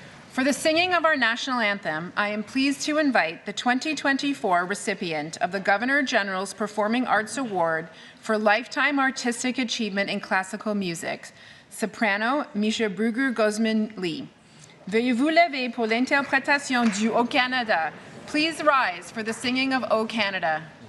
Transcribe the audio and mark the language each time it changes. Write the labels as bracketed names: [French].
[English] For the singing of our national anthem, I am pleased to invite the 2024 recipient of the Governor General's Performing Arts Award for Lifetime Artistic Achievement in Classical Music, soprano Misha Bruger-Gosman-Lee. [French] Veuillez vous lever pour l'interprétation du O Canada. [English] Please rise for the singing of O Canada.